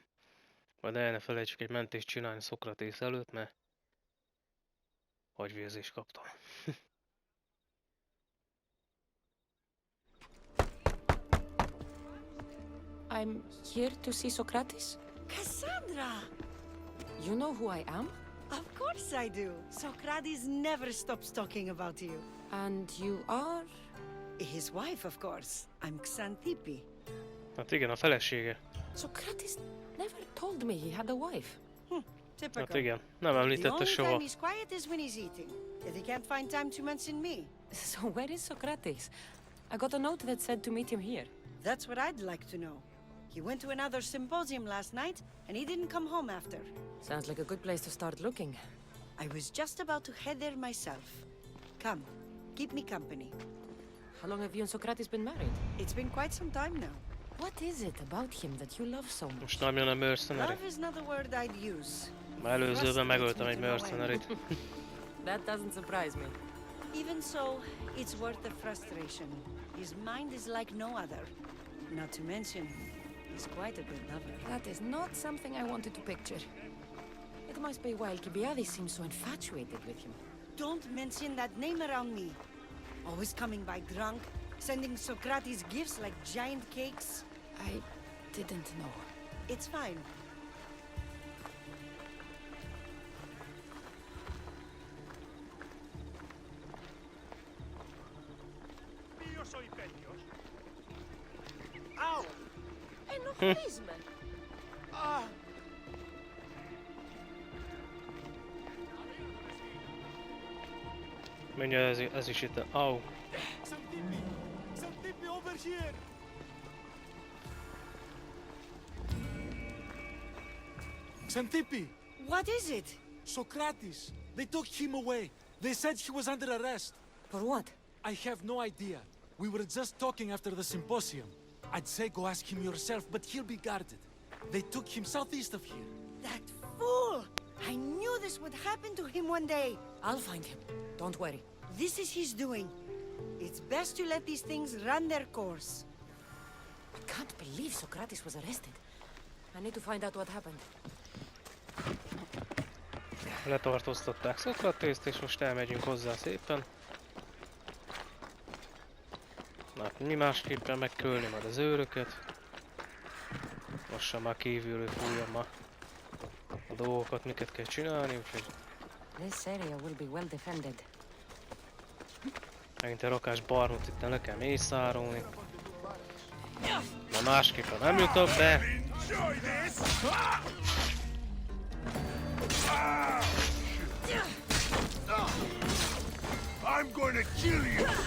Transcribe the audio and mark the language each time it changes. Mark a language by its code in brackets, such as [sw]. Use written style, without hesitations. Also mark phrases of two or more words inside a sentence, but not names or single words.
[hu] Majd el ne felejtsük egy mentést csinálni Szokratész előtt, mert agyvérzést kaptam. [en] I'm here to see Socrates. Cassandra! You know who I am? Of course I do. Socrates never stops talking about you. And you are? His wife, of course. I'm Xanthippe. [hu] Hát igen, a felesége. [en] Socrates never told me he had a wife. Typical. [hu] Hát igen, nem [en] The [hu] említette [en] only [hu] soha. [en] time he's quiet is when he's eating. Yet he can't find time to mention me. So where is Socrates? I got a note that said to meet him here. That's what I'd like to know. He went to another symposium last night, and he didn't come home after. Sounds like a good place to start looking. I was just about to head there myself. Come, keep me company. How long have you and Socrates been married? It's been quite some time now. What is it about him that you love so much? [hu] Most nem jön a mercenary. [en] Love is not the word I'd use. [hu] Már előzőben megöltem egy mercenaryt. [en] That doesn't surprise me. Even so, it's worth the frustration. His mind is like no other. Not to mention, he's quite a good lover. That is not something I wanted to picture. It must be why Alcibiades seems so infatuated with him. Don't mention that name around me. Always coming by drunk, sending Socrates gifts like giant cakes. I didn't know. It's fine. Ow! Enoughisme! Ah! [hu] Mindjárt ez is itt. Au. [en] Xanthippe! Xanthippe, over here! Xanthippe! What is it? Socrates! They took him away. They said he was under arrest. For what? I have no idea. We were just talking after the symposium. I'd say go ask him yourself, but he'll be guarded. They took him southeast of here. That fool! I knew this would happen to him one day. I'll find him. Don't worry. This is his doing. It's best to let these things run their course. I can't believe Socrates was arrested. I need to find out what happened. [hu] Letartóztatták Szokratészt, és most elmegyünk hozzá szépen. Na, mi másképpen megkölni majd az őröket. Lassan már kívülről fújjam a dolgokat, miket kell csinálni, úgyhogy [en] This area will be well defended. [hu] megint egy rakás barnut itt le kell mészárolni. Na másképpen nem jutok be. [en] I'm going to kill you!